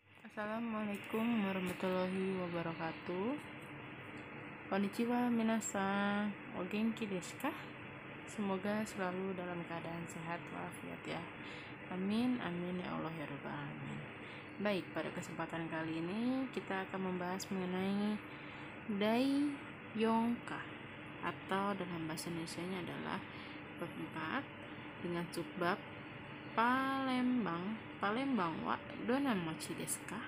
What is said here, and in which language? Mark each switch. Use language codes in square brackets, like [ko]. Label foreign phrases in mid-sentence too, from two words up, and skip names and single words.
[ar] السلام عليكم ورحمة الله وبركاته. [ja] こんにちは皆さん. お元気ですか? [id] Semoga selalu dalam keadaan sehat walafiat ya. [ar] آمين آمين يا الله يا رب العالمين. [id] Baik, pada kesempatan kali ini kita akan membahas mengenai Daiyongka atau dalam bahasa Indonesianya adalah bab 4 dengan subbab Palembang [ja] はどんな町ですか?